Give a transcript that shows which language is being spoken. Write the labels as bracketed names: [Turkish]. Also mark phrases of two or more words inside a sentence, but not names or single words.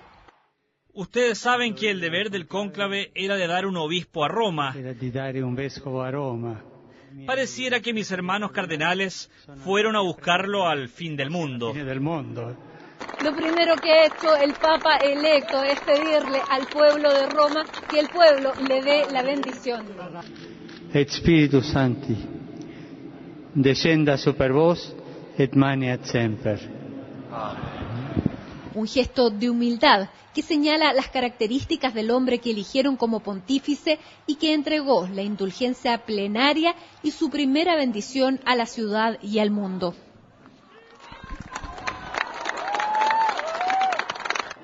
[Spanish] Ustedes saben que el deber del cónclave era de dar un obispo a Roma. Pareciera que mis hermanos cardenales fueron a buscarlo al fin del mundo. Lo primero que ha hecho el Papa electo es pedirle al pueblo de Roma que el pueblo le dé la bendición. [Latin] Et Spiritus Sancti, descenda super vos et maneat semper. [Spanish] Un gesto de humildad que señala las características del hombre que eligieron como pontífice y que entregó la indulgencia plenaria y su primera bendición a la ciudad y al mundo.